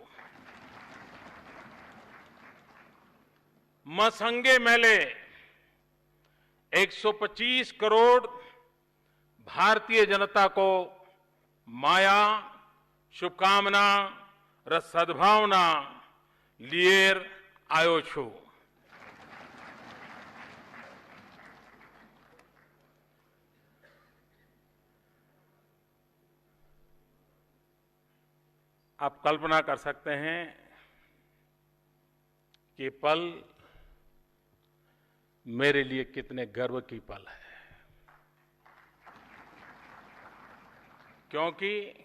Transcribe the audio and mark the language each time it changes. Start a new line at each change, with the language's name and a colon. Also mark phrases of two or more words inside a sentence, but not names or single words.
Nepali: म सँगै मैले 125 करोड़ भारतीय जनता को माया, शुभकामना र सद्भावना लिएर आयो छु।
Hindi: आप कल्पना कर सकते हैं कि पल मेरे लिए कितने गर्व की पल है, क्योंकि